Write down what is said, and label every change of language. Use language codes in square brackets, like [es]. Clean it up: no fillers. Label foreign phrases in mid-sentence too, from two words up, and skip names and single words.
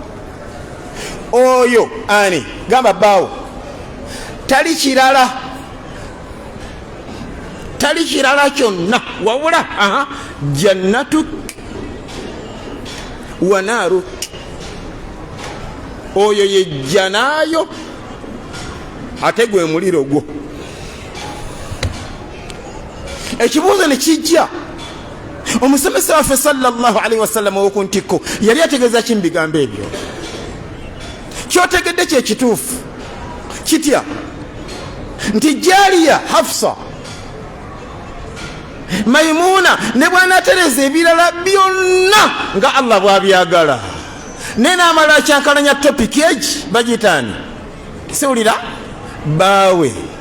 [lg] oyo ani gamba bbaawo tali kirala kyonna wabula jannatuk [ar] ونارك [lg] oyo yejja naayo ate gwe muliro gwo ekibuuzo ne kijja omusomesa waffe [ar] صلى الله عليه وسلم [lg] owokuntiko yali ategeeza ki mu bigambo ebyo kyotegedde kyekituufu kitya nti Jariya Hafsa Maimuna ne bw'anaatereza ebirala byonna nga Allah bw'abyagala naye n'amala akyankalanya topiki egi bagiyitaani siwulira baawe